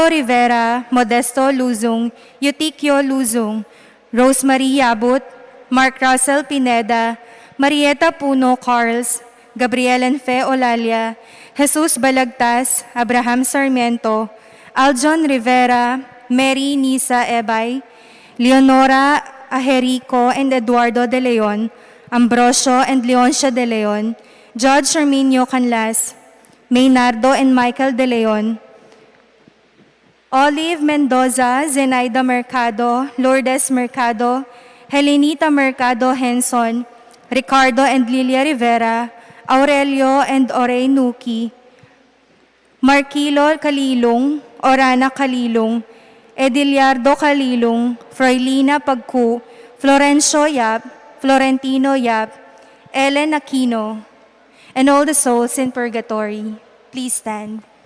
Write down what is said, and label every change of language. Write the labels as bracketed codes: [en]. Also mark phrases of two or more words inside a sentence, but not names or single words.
[en] Rivera, Modesto Luzong, Eutikio Luzong, Rosemary Yabut, Mark Russell Pineda, Marieta Puno Carls, Gabriel Enfe Olalia, Jesus Balagtas, Abraham Sarmiento, Aljon Rivera, Mary Nisa Ebay, Leonora Ajerico and Eduardo De Leon, Ambrosio and Leoncia De Leon, Judge Arminio Canlas, Maynardo and Michael De Leon, Olive Mendoza, Zenaida Mercado, Lourdes Mercado, Helenita Mercado Henson, Ricardo and Lilia Rivera, Aurelio and Orey Nuki, Marquilo Kalilong, Orana Kalilong, Ediliardo Kalilong, Froilina Pagku, Florencio Yap, Florentino Yap, Ellen Aquino, and all the souls in purgatory. Please stand.